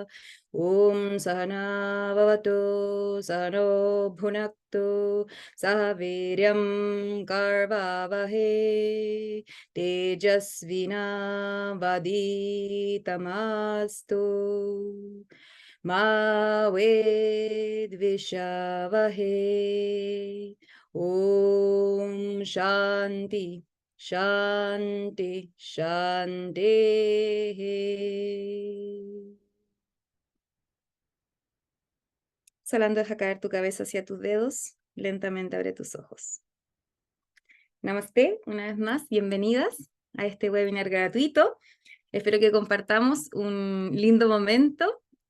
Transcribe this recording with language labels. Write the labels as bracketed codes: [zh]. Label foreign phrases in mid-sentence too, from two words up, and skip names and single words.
[sa] ओम् सहना भवतु सहनो भुनक्तु सहवीर्यम् करवावहे तेजस्विना वदितमस्तु मा वेद्विषवहे. ओम् शान्ति, शान्ति, शान्ति. [es] Exhalando, deja caer tu cabeza hacia tus dedos. Lentamente abre tus ojos. Namaste, una vez más, bienvenidas a este webinar gratuito. Espero que compartamos un lindo momento.